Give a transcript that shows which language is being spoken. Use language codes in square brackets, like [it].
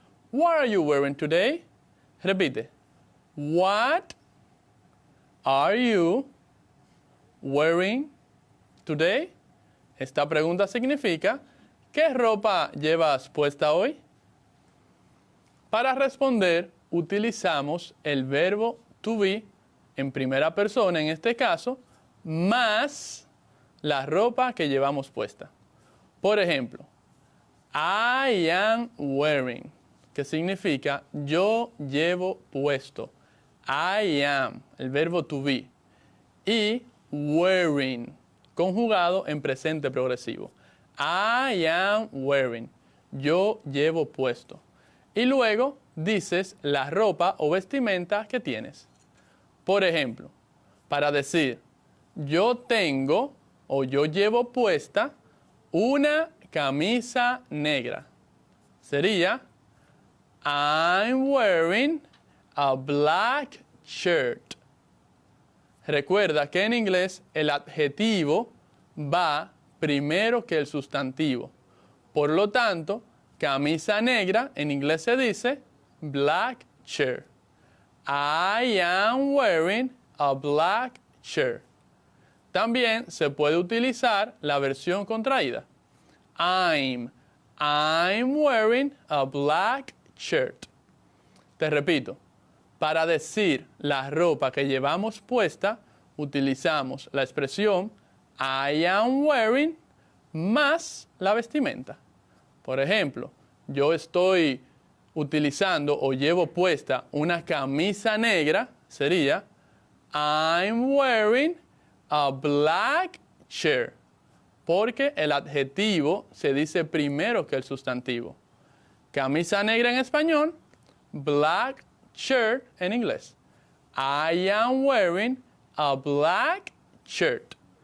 [en] What are you wearing today? [es] Repite. [en] What are you wearing today? [es] Esta pregunta significa, ¿qué ropa llevas puesta hoy? Para responder, utilizamos el verbo to be en primera persona, en este caso, más la ropa que llevamos puesta. Por ejemplo, [en] I am wearing, [es] que significa yo llevo puesto. [en] I am, [es] el verbo [en] to be. [es] Y [en] wearing, [es] conjugado en presente progresivo. [en] I am wearing. [es] Yo llevo puesto. Y luego dices la ropa o vestimenta que tienes. Por ejemplo, para decir yo tengo o yo llevo puesta una camisa negra, sería [en] I'm wearing a black shirt. [es] Recuerda que en inglés el adjetivo va primero que el sustantivo. Por lo tanto, camisa negra en inglés se dice [en] black shirt. I am wearing a black shirt. [es] También se puede utilizar la versión contraída. [en] I'm wearing a black shirt. [es] Te repito, para decir la ropa que llevamos puesta, utilizamos la expresión [en] I am wearing [es] más la vestimenta. Por ejemplo, yo estoy utilizando o llevo puesta una camisa negra, sería [en] I'm wearing a black shirt. [es] Porque el adjetivo se dice primero que el sustantivo. Camisa negra en español, [en] black shirt [es] en inglés. [en] I am wearing a black shirt.